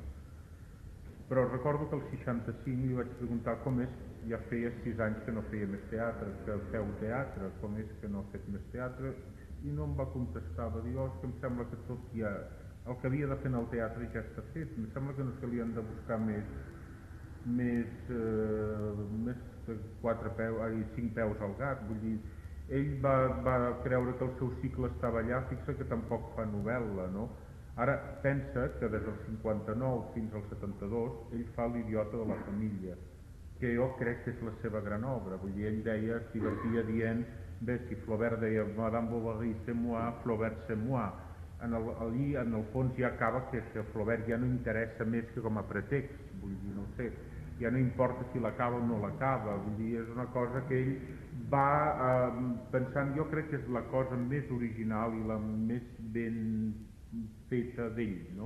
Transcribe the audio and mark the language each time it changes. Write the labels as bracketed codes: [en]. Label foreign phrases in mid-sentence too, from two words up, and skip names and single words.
[ca] Però recordo que el 65 li vaig preguntar com és, ja feia 6 anys que no feia més teatre, que feu teatre, com és que no ha fet més teatre, i no em va contestar, va dir, oh, és que em sembla que tot ja, el que havia de fer en el teatre ja està fet, em sembla que no se li han de buscar més de 5 peus al gat, vull dir, ell va creure que el seu cicle estava allà, fixa que tampoc fa novel·la, no? Ara pensa que des del 59 fins al 72 ell fa L'idiota de la família, que jo crec que és la seva gran obra, vull dir, ell deia, es divertia dient, bé, si Flaubert deia [fr] Madame Bovary c'est moi, Flaubert c'est moi, [ca] allí en el fons ja acaba que Flaubert ja no interessa més que com a pretext, vull dir, no sé, ja no importa si l'acaba o no l'acaba, vull dir, és una cosa que ell va pensant, jo crec que és la cosa més original i la més ben feta d'ell, no?